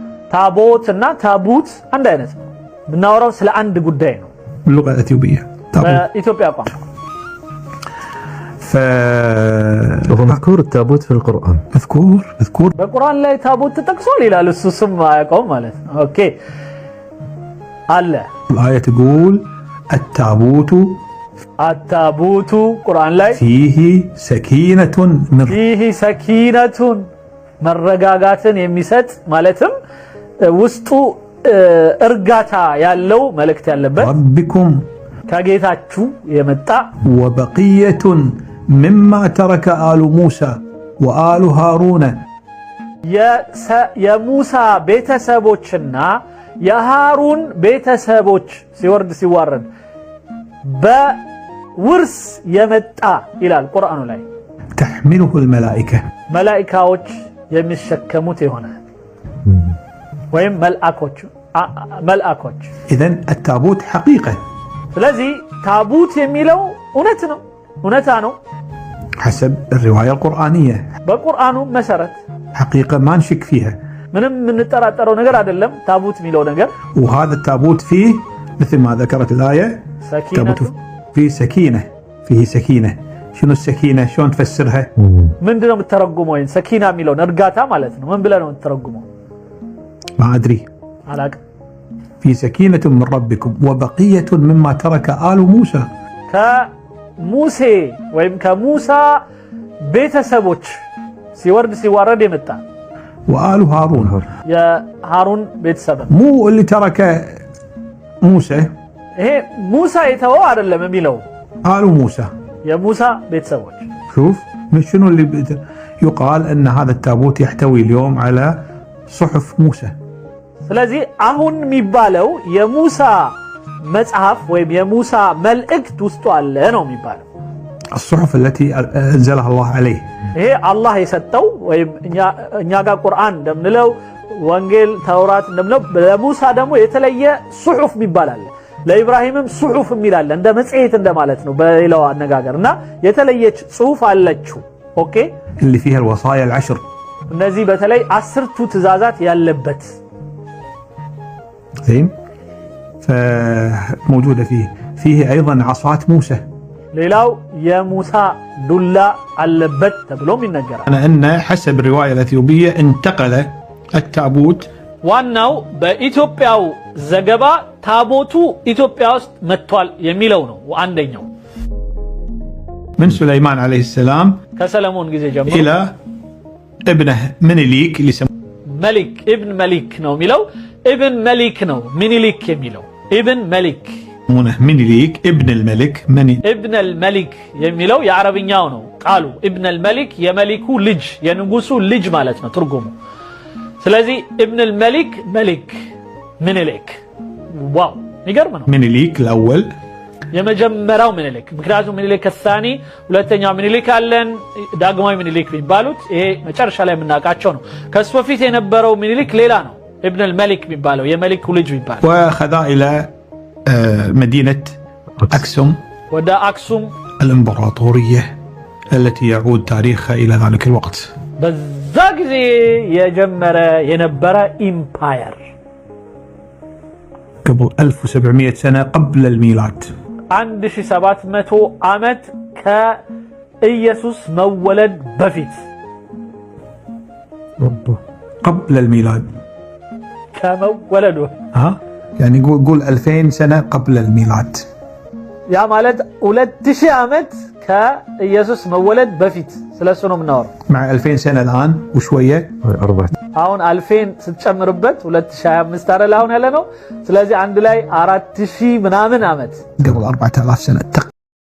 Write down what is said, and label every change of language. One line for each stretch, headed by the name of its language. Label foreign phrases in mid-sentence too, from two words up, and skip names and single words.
Amharic: ታቦት እና ታቡት አንድ አይነት ነው ብናወራው ስለ አንድ ጉዳይ ነው
Arabic: باللغة الأثيوبية
Amharic: ኢትዮጵያ ቋንቋ
Arabic: مذكور التابوت في القرآن مذكور
Amharic: በቁርአን ላይ ታቦት ተጠቅሷል ይላል እሱ ስም አያውቀውም ማለት ነው ኦኬ አለ
Arabic: الآية تقول التابوت
Amharic: ቁርአን ላይ
Arabic: فيه سكينة
Amharic: መረጋጋትን የሚሰጥ ማለትም ውስጡ እርጋታ ያለው መልእክት ያለበት ربكم ከጌታችሁ የመጣ
Arabic: وبقية مما ترك آل موسى وآل هارون
Amharic: የሙሳ ቤተሰቦችና የሃሩን ቤተሰቦች ሲዋረድ በውርስ የመጣ ይላል ቁርአኑ ላይ
Arabic: تحمله الملائكة
Amharic: መላእክቶች የሚሸከሙት የሆነ ወይም መልአኮች
Arabic: إذن التابوت حقيقة
Amharic: ስለዚህ ታቡት የሚለው እውነታ ነው
Arabic: حسب الرواية القرآنية
Amharic: በቁርአኑ መሰረት
Arabic: حقيقة ما نشك فيها
Amharic: ምንም የምንጠራጠረው ነገር አይደለም ታቡት የሚለው ነገር
Arabic: وهذا التابوت فيه مثل ما ذكرت الآية فيه سكينة شنو السكينة شلون تفسرها
Amharic: ምንድነው የምትተረጉመው ሰኪና የሚለው እርጋታ ማለት ነው ምን ብለህ ነው የምትተረጉመው
Arabic: ما أدري
Amharic: አላቅ
Arabic: في سكينة من ربكم وبقية مما ترك آل موسى
Amharic: ከሙሴ ወይም ከሙሳ ቤተሰቦች ሲዋረድ የመጣ
Arabic: وآل هارون يا هارون ቤተሰብ مو اللي ترك موسى
Amharic: ይሄ ሙሳ የተወው አይደለም የሚለው
Arabic: آل موسى
Amharic: የሙሳ ቤተሰቦች
Arabic: شوف شنو اللي يقال أن هذا التابوت يحتوي اليوم على صحف موسى
Amharic: ስለዚህ አሁን የሚባለው የሙሳ መጽሐፍ ወይም የሙሳ መልእክት ውስጥ አለ ነው የሚባለው
Arabic: الصحف التي أنزلها الله عليه
Amharic: ይሄ አላህ የሰጠው ወይም እኛ ጋር ቁርአን እንደምንለው ወንጌል ተውራት እንደምንለው ለሙሳ ደግሞ የተለየ ሱሑፍ ይባላል ለኢብራሂምም ሱሑፍ የሚላል እንደ መጽሔት እንደማለት ነው በሌላው አነጋገርና የተለየች ጽሑፍ አለችው ኦኬ
Arabic: اللي فيها الوصايا العشر
Amharic: እነዚህ በተለይ 10ቱ ትእዛዛት ያለበት
Arabic: زين فموجودة فيه أيضا عصات موسى
Amharic: ሌላው የሙሳ ዱላ አለበት ተብሎም ይነገራል
Arabic: أن حسب الرواية الأثيوبية انتقل التابوت
Amharic: ዋናው በኢትዮጵያው ዘገባ ታቦቱ ኢትዮጵያ ውስጥ መጥቷል የሚለው ነው አንደኛው
Arabic: من سليمان عليه السلام
Amharic: ከሰለሞን ጊዜ ጀምሮ
Arabic: إلى ابنه منيليك اللي ملك ابن ملك
Amharic: ነው የሚለው
Arabic: ابن ملك ነው منيليك የሚለው ابن ملك منيليك ابن الملك ابن الملك
Amharic: የሚለው የአረብኛው ነው ቃሉ
Arabic: ابن الملك
Amharic: የመሊኩ ልጅ የንጉሱ ልጅ ማለት ነው ትርጉሙ ስለዚህ
Arabic: ابن الملك ملك منيليك
Amharic: ዋው ይገርም ነው
Arabic: منيليك الأول
Amharic: የመጀመሪያው ምኒልክ ምክንያቱም ምኒልክ الثاني ሁለተኛው ምኒልክ አለን ዳግማዊ ምኒልክ የሚባሉት ይሄ መጨረሻ ላይ የምናውቃቸው ነው ከሱ በፊት የነበረው ምኒልክ ሌላ ነው
Arabic: ابن الملك
Amharic: የሚባለው የመሊኩ ልጅ የሚባለው
Arabic: واخذ الى مدينة أكسوم
Amharic: ወደ አክሱም
Arabic: الإمبراطورية التي يعود تاريخها إلى ذلك الوقت
Amharic: በዛ ጊዜ የነበረ ኢምፓየር
Arabic: قبل 1700 سنة قبل الميلاد
Amharic: 1700 ዓመት ከኢየሱስ መወለድ በፊት
Arabic: قبل الميلاد
Amharic: ከመወለዱ
Arabic: يعني قول 2000 سنة قبل الميلاد
Amharic: ያ ማለት 2000 ዓመት ከኢየሱስ መወለድ በፊት ስለሱ ነው የምናወራው
Arabic: مع 2000 سنة الآن وشوية
Amharic: አሁን 2000 ስትጨምርበት 2025 አይደል አሁን ያለ ነው ስለዚህ አንድ ላይ 4000 ምናምን ዓመት
Arabic: قبل 4000 سنة